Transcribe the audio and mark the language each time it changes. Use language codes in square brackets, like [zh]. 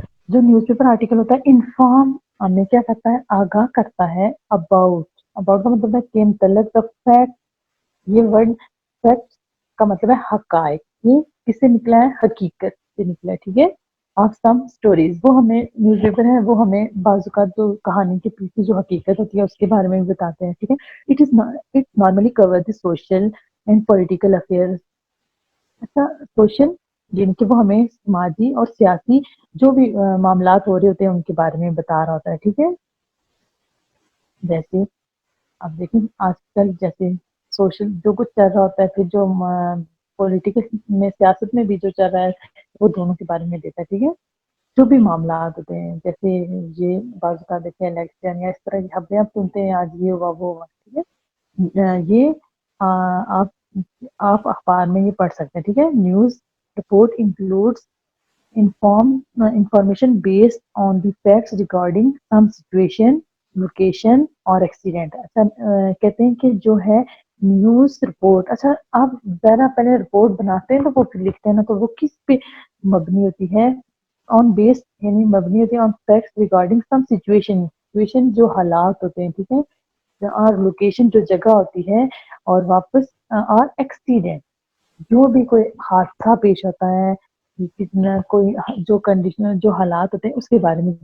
[ur] جو news paper article ہوتا ہے انفارم، ہمیں کیا کرتا ہے؟ آگاہ کرتا ہے اباؤٹ کا مطلب ہے کہ متعلق فیکٹ. یہ ورڈ فیکٹ کا مطلب ہے حقائق. یہ کس سے نکلا ہے؟ حقیقت سے نکلا ہے، ٹھیک ہے. [en] of some stories, [ur] وہ ہمیں نیوز پیپر ہے وہ ہمیں بعض اوقات جو کہانی کے پیچھے جو حقیقت ہوتی ہے اس کے بارے میں بھی بتاتے ہیں، ٹھیک ہے. [en] It normally cover the social and political affair. [ur] اچھا سوشل جن کے وہ ہمیں سماجی اور سیاسی جو بھی معاملات ہو رہے ہوتے ہیں ان کے بارے میں بتا رہا ہوتا ہے، ٹھیک ہے. جیسے اب دیکھیں آج کل جیسے سوشل جو کچھ چل رہا ہوتا ہے، پھر جو پولیٹیکل میں، سیاست میں بھی جو چل رہا ہے وہ دونوں کے بارے میں دیتا ہے، ٹھیک ہے. جو بھی معاملات ہوتے ہیں جیسے یہ بعض اوقات دیکھیں الیکشن یا اس طرح کی خبریں آپ سنتے ہیں، آج یہ ہوا وہ ہوا، ٹھیک ہے. یہ آپ آپ اخبار میں یہ پڑھ سکتے ہیں. ٹھیک ہے. [en] news report includes information based on the facts regarding some situation, location [ur] اور [en] Accident. [ur] اچھا کہتے ہیں کہ جو ہے نیوز رپورٹ, اچھا آپ ذرا پہلے رپورٹ بناتے ہیں تو وہ لکھتے ہیں نا, تو وہ کس پہ مبنی ہوتی ہے؟ آن بیس, یعنی مبنی ہوتی ہے [en] on facts regarding some situation [ur] جو حالات ہوتے ہیں. ٹھیک ہے. اور لوکیشن جو جگہ ہوتی ہے, اور واپس اور ایکسیڈنٹ جو بھی کوئی حادثہ پیش ہوتا ہے, کتنا کوئی جو کنڈیشن جو حالات ہوتے ہیں اس کے بارے میں.